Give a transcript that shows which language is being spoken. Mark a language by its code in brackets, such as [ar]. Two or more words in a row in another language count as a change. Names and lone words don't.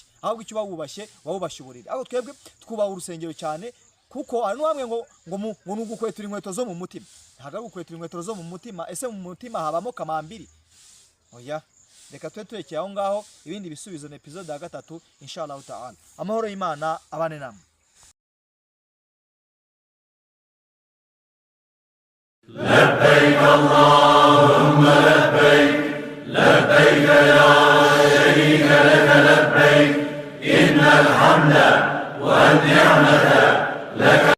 [rw] Ahubwo icyo wubashye wawubashye uburiri. Aho twebwe twubaha urusengero cyane kuko ari wamwe ngo nugukwetura inkweto zo mu mutima. Ntago gukwetura inkweto zo mu mutima. Ese mu mutima habamo kamambiri? Oya. Reka turekeye aho ngaho, ibindi bisubizo na episode ya gatatu [ar] إن شاء الله تعالى. [rw] Amahoro y'Imana abane namwe. [ar] لبيك اللهم لبيك لبيك لا شريك لك لبيك إن الحمد والنعمة لك